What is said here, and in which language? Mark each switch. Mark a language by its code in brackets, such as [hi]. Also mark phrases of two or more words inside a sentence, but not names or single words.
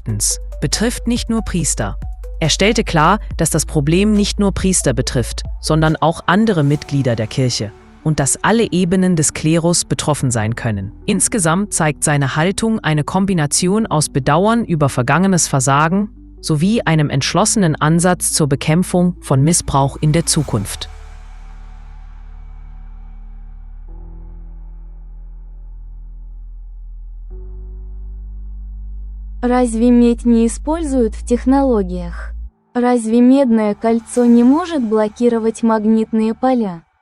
[de] Betrifft nicht nur Priester. Er stellte klar, dass das Problem nicht nur Priester betrifft, sondern auch andere Mitglieder der Kirche und dass alle Ebenen des Klerus betroffen sein können. Insgesamt zeigt seine Haltung eine Kombination aus Bedauern über vergangenes Versagen sowie einem entschlossenen Ansatz zur Bekämpfung von Missbrauch in der Zukunft. [ru] Разве медь не используют в технологиях? Разве медное кольцо не может блокировать магнитные поля?